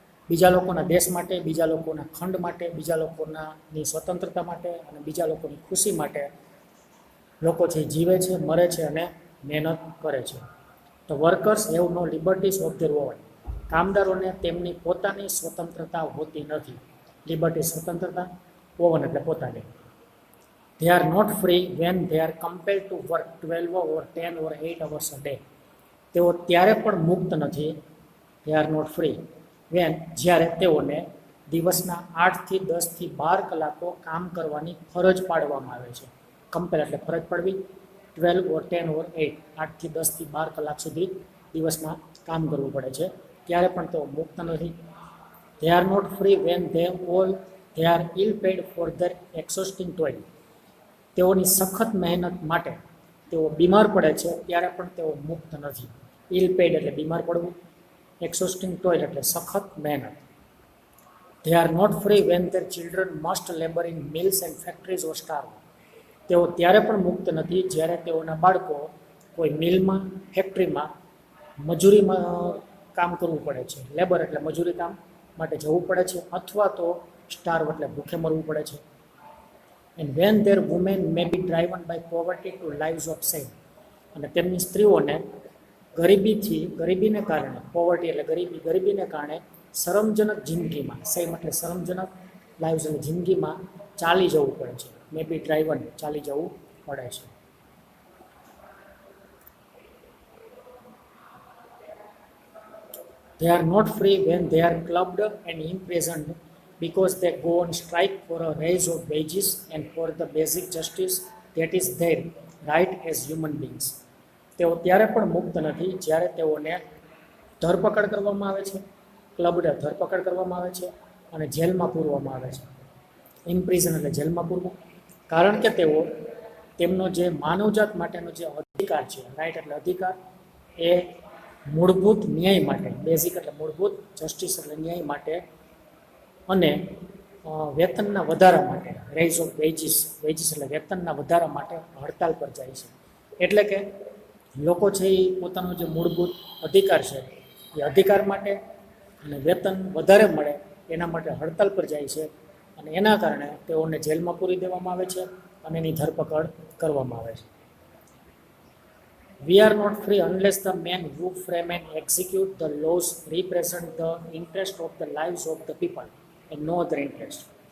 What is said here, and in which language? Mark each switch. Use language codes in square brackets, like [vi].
[gu] બીજા લોકોના દેશ માટે, બીજા લોકોના ખંડ માટે, બીજા લોકોની સ્વતંત્રતા માટે અને બીજા લોકોની ખુશી માટે લોકો છે જીવે છે, મરે છે અને મહેનત કરે છે. [en] તો workers have no liberties of their own. [gu] કામદારોને તેમની પોતાની સ્વતંત્રતા હોતી નથી. લિબર્ટી સ્વતંત્રતા, ઓવન એટલે પોતાની. [en] They are not free when they are compelled to work 12 or 10 or 8 hours a day. [gu] તેઓ ત્યારે પણ મુક્ત નથી. [en] They are not free when [gu] જ્યારે તેઓને દિવસના 8 થી 10 થી 12 કલાકો કામ કરવાની ફરજ પાડવામાં આવે છે. કમ્પેલ એટલે ફરજ પાડવી. [en] 12 or 10 or 8, [gu] 8 થી 10 થી 12 કલાક સુધી દિવસમાં કામ કરવું પડે છે. ત્યારે પણ તેઓ મુક્ત નથી. [en] They are not free when they are ill paid for their exhausting toil. [gu] તેઓની સખત મહેનત માટે તેઓ બીમાર પડે છે, ત્યારે પણ તેઓ મુક્ત નથી. ઇલ પેડ એટલે બીમાર પડવું, એક્સોસ્ટિંગ ટોઇલ એટલે સખત મહેનત. [en] They are not free when their children must labor in mills and factories or starve. [gu] તેઓ ત્યારે પણ મુક્ત નથી જ્યારે તેઓના બાળકો કોઈ મિલમાં, ફેક્ટરીમાં મજૂરીમાં કામ કરવું પડે છે. લેબર એટલે મજૂરી કામ માટે જવું પડે છે, અથવા તો સ્ટાર્વ એટલે ભૂખે મરવું પડે છે. [en] And when their women may be driven by poverty to lives of shame. [gu] અને તેમની સ્ત્રીઓને ગરીબીને કારણે, પોવર્ટી એટલે ગરીબીને કારણે શરમજનક જિંદગીમાં, શેમ એટલે શરમજનક, લાઈવ્સ એટલે જિંદગીમાં ચાલી જવું પડે છે. [en] may be driven [gu] ચાલી જવું પડે છે. [en] They are not free when they are clubbed and imprisoned because they go on strike for a raise of wages and for the basic justice that is their right as human beings. [gu] તેઓ ત્યારે પણ મુક્ત નથી જ્યારે તેઓને ધરપકડ કરવામાં આવે છે, ક્લબડ ધરપકડ કરવામાં આવે છે અને જેલમાં પૂરવામાં આવે છે. ઇમ્પ્રિઝન એટલે જેલમાં પૂરવું. કારણ કે તેઓ તેમનો જે માનવજાત માટેનો જે અધિકાર છે, રાઈટ એટલે અધિકાર, એ મૂળભૂત ન્યાય માટે, બેઝિક એટલે મૂળભૂત, જસ્ટિસ એટલે ન્યાય માટે અને વેતનના વધારા માટે, રેઇઝ ઓફ વેજીસ એટલે વેતનના વધારા માટે હડતાલ પર જાય છે. એટલે કે લોકો છે એ પોતાનો જે મૂળભૂત અધિકાર છે એ અધિકાર માટે અને વેતન વધારે મળે એના માટે હડતાલ પર જાય છે. અને એના કારણે તેઓને જેલમાં પૂરી દેવામાં આવે છે અને એની ધરપકડ કરવામાં આવે છે. [en] We are not free unless the men who frame and execute the laws represent the interest of the lives of the people and no other interest.